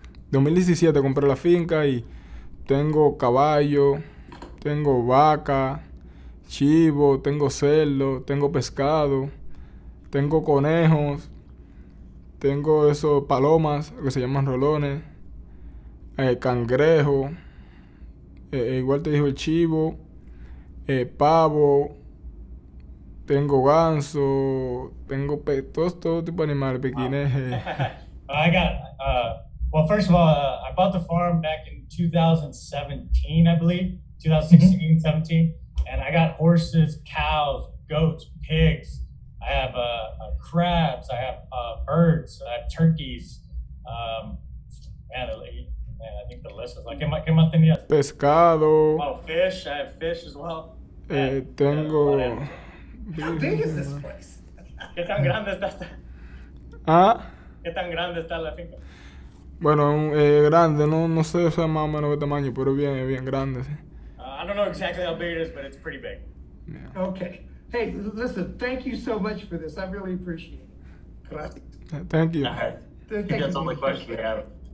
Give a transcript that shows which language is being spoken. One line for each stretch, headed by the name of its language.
Spanish: 2017 compré la finca y tengo caballo, tengo vaca, chivo, tengo cerdo, tengo pescado, tengo conejos, tengo esos palomas que se llaman rolones, cangrejo, igual te dijo el chivo, pavo, tengo ganso, tengo todo tipo de animales, pequinejes.
English: I got, well, first of all, I bought the farm back in 2017, I believe, 2016, 17. And I got horses, cows, goats, pigs. I have crabs. I have birds. I have turkeys. Man, I think the list is like,
Spanish: ¿qué más tenías? Pescado.
English: Oh, fish. I have fish as well.
Spanish: Tengo.
English: How big is this place?
Spanish: ¿Qué tan grande está esta? ¿Qué tan grande está la finca? Bueno, grande, no sé, o sea, más o menos qué tamaño, pero bien grande, sí.
English: I don't know exactly how big it is, but it's pretty big. Yeah. Okay. Hey, listen, thank you so much for this. I really appreciate it.
Spanish: Gracias.
English: Thank you. All right. I think that's all the questions we have.